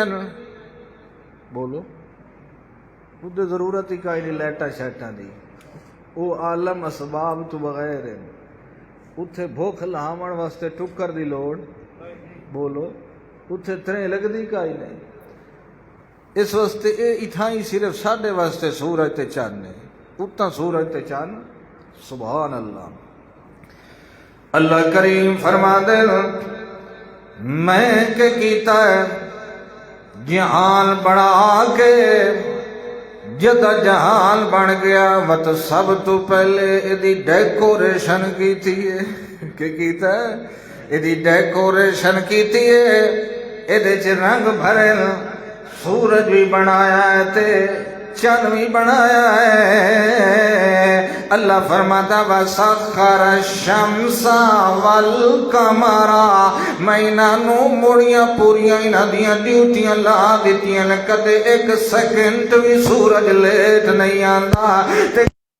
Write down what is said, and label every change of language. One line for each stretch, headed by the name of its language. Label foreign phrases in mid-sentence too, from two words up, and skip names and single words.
Punjabi: بولو خود ضرورت ہی کوئی نہیں لائٹاں شیٹاں دی، او عالم اسباب تو بغیر ہے، اتھے بھوک لہاون واسطے ٹکر دی لوڑ، بولو اتھے ترے لگدی کوئی نہیں، اس واسطے اے اتھاں ہی صرف ساڈے واسطے سورج تے چاند ہے، اتنا سورج تے چاند،
Arabic: سبحان اللہ۔
Punjabi: اللہ کریم فرما دے میں کہ کیتا ہے جہان بنا کے جدا جہان بن گیا وت سب تو پہلے ایدی ڈیکوریشن کیتی ہے، کہ کیتا ہے ایدی ڈیکوریشن کیتی ہے، ایدے چ رنگ بھرے سورج بھی بنایا ہے تے چند بھی بنایا ہے، اللہ فرماتا
Arabic: وَسَخَّرَ الشَّمْسَ وَالْقَمَرَ،
Punjabi: میں انہاں نو موڑیاں پوریاں انہاں دیاں ڈیوٹیاں لا دیتیاں، کدے 1 سیکنڈ بھی سورج لیٹ نہیں آندا۔